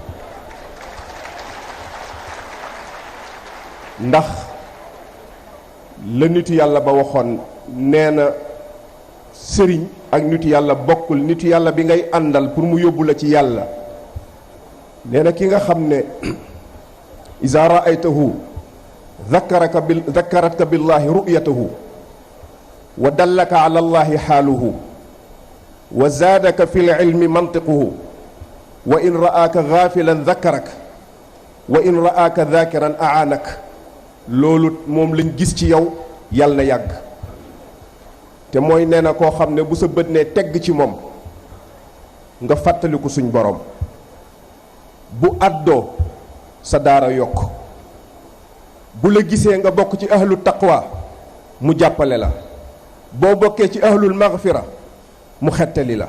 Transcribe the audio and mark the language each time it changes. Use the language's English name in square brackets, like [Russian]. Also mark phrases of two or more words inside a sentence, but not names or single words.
[Wolof] ndax la nitu yàlla ba waxoon nee na sëriñ ak nitu yàlla bokkul. nitu yàlla bi ngay àndal pour mu yóbbu la ci yàlla nee na ki nga xam ne [Arabic] إذا رأيته ذكرتك بالله رؤيته و دلك على الله حاله و زادك في العلم منطقه و إن رآك غافلا ذكرك و إن رآك ذاكرا أعانك. [Wolof] loolu moom lañ gis ci yow yàlla na yàgg te mooy nee na koo xam ne bu sa bët ne tegg ci moom nga fàttaliku suñ borom bu àddoo sa daara yokk bu la gisee nga bokk ci [Arabic] أهل التقوى [Wolof] mu jàppale la boo bokkee ci [Arabic] أهل المغفرة [Wolof] mu xettali la.